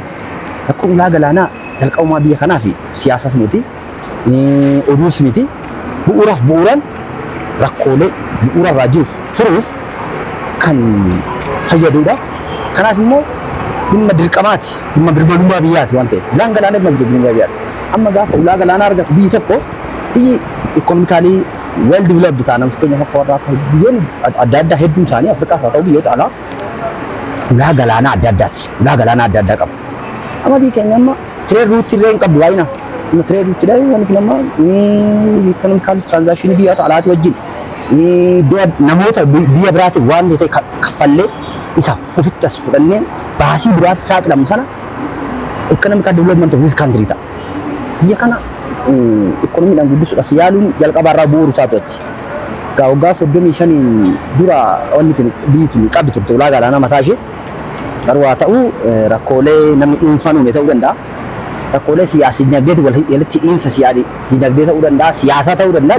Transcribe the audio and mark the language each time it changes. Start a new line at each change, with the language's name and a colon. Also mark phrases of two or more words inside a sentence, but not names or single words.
Oromo: Rakkoon ulaa galaanaa jalqabumaa biyya kanaa fi siyaasas miti oduus miti bu'uuraaf bu'uuraan rakkoolee bu'uura irraa jiruuf furuuf kan fayyadudha. Kanaaf immoo dhimma dirqamaati dhimma birmadummaa biyyaati waan ta'eef ulaan galaanaa dhimma birmadummaa biyyaati. Amma gaafa ulaa galaanaa argatu biyyi tokko biyyi ikonomikaalii
English: well developed
Oromo: ta'an fakkeenyaaf akka warra akka biyyoonni adda addaa hedduun isaanii Afrikaas haa ta'u biyyoota alaa ulaa galaanaa adda addaati. Ulaa galaanaa adda addaa qabu. Amma biyyi keenya amma
English: trade route
Oromo: illee hin qabdu waayina. Amma
English: trade route
Oromo: illee wanti nama
English: economical transaction
Oromo: biyyoota alaati wajjin namoota biyya biraatiif waan ta'e kaffallee isa ofitti as fudhannee baasii biraatti saaxilamu sana
English: economic development of this country
Oromo: ta'a. Biyya kana ikonomiidhaan guddisuudhaaf yaaluun jalqaba irraa bu'uura isaatu achi. Waggaa 35 dura wanni kun biyyi tuni qabdi turte ulaa galaanaa mataa ishee. Garuu haa ta'u rakkoolee namni dhuunfaan uume ta'uu danda'a. Rakkoolee siyaasii dinagdeetu walitti hidhiinsa dinagdee ta'uu danda'a, siyaasaa ta'uu danda'a.